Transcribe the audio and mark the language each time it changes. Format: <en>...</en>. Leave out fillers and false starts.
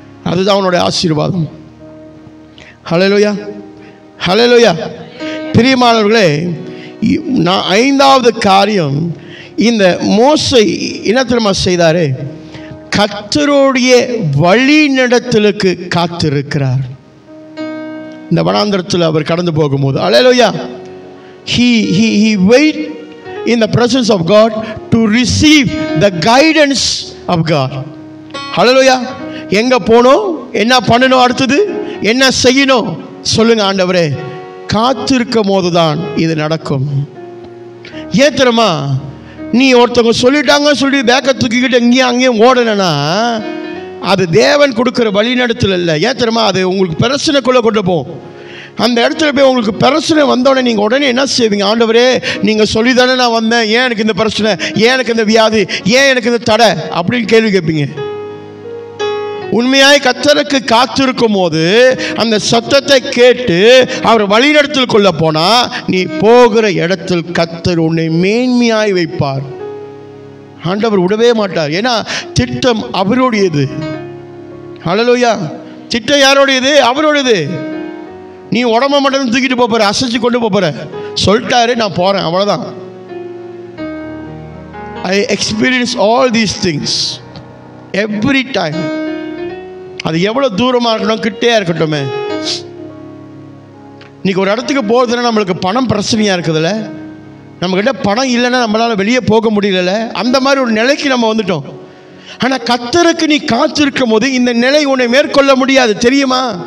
<ta>அதுதான் அவனுடைய ஆசீர்வாதம். ஹல்லேலூயா, ஹல்லேலூயா. பிரியமானவர்களே, நான் 5வது காரியம், இந்த மோசே என்ன தெரியுமா செய்தாரு? கர்த்தருடைய வழி நடத்தலுக்கு காத்திருக்கிறார். இந்த வனாந்தரத்தில் அவர் கடந்து போகும்போது, ஹல்லேலூயா,</ta> <en>he wait in the presence of God to receive the guidance of God.</en> <ta>ஹல்லேலூயா. எங்க போகணும், என்ன பண்ணணும், அடுத்தது என்ன செய்யணும் சொல்லுங்க ஆண்டவரே. காத்திருக்கும் போது தான் இது நடக்கும். ஏன் தெரியுமா? நீ ஒருத்தவங்க சொல்லிட்டாங்க சொல்லி பேக்க தூக்கிக்கிட்டு இங்கேயும் அங்கேயும் ஓடனா அது தேவன் கொடுக்குற வழி நடத்தல் இல்லை. ஏன் தெரியுமா? அது உங்களுக்கு பிரச்சனைக்குள்ளே கொண்டு போகும். அந்த இடத்துல போய் உங்களுக்கு பிரச்சனை வந்தோடனே நீங்கள் உடனே என்ன செய்வீங்க? ஆண்டவரே, நீங்கள் சொல்லி தானே நான் வந்தேன், ஏன் எனக்கு இந்த பிரச்சனை, ஏன் எனக்கு இந்த வியாதி, ஏன் எனக்கு இந்த தடை அப்படின்னு கேள்வி கேட்பீங்க. உண்மையாய் கர்த்தருக்கு காத்திருக்கும் போது அந்த சத்தத்தை கேட்டு அவர் வழிநடத்தல் கொள்ள போனா நீ போகிற இடத்தில் கர்த்தர் உன்னை மேன்மையாய் வைப்பார். ஆண்டவர் விடவே மாட்டார். ஏன்னா திட்டம் அவருடையது. ஹல்லேலூயா. திட்டம் யாருடையது? அவருடையது. நீ உடம்ப மட்டும் தூக்கிட்டு போற, அசைச்சு கொண்டு போற, சொல்லிட்டாரு நான் போறேன், அவ்வளவுதான்.</ta> <en>I experience all these things every time.</en> <ta>அது எவ்வளோ தூரமாக இருக்கணும், கிட்டே இருக்கட்டுமே. இன்னைக்கு ஒரு இடத்துக்கு போகிறதுனா நம்மளுக்கு பணம் பிரச்சனையாக இருக்குதுல்ல, நம்மக்கிட்ட பணம் இல்லைன்னா நம்மளால் வெளியே போக முடியல. அந்த மாதிரி ஒரு நிலைக்கு நம்ம வந்துட்டோம். ஆனால் கர்த்தருக்கு நீ காத்திருக்கும் போது இந்த நிலை உன்னை மேற்கொள்ள முடியாது, தெரியுமா?</ta>